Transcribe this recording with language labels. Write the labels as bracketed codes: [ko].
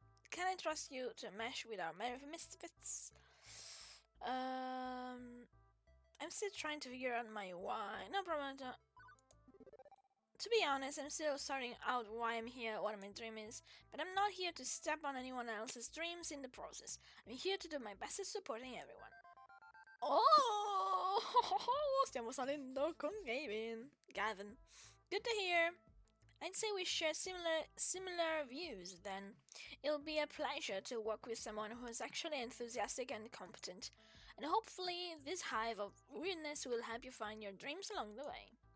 [en] Can I trust you to mesh with our merry misfits? I'm still trying to figure out my why. No problem. To be honest, I'm still sorting out why I'm here, what my dream is, but I'm not here to step on anyone else's dreams in the process. I'm here to do my best at supporting everyone. [it] Oh, stiamo salendo con Gavin. [en] Good to hear. I'd say we share similar views then. It'll be a pleasure to work with someone who is actually enthusiastic and competent. And hopefully this hive of weirdness will help you find your dreams along the way.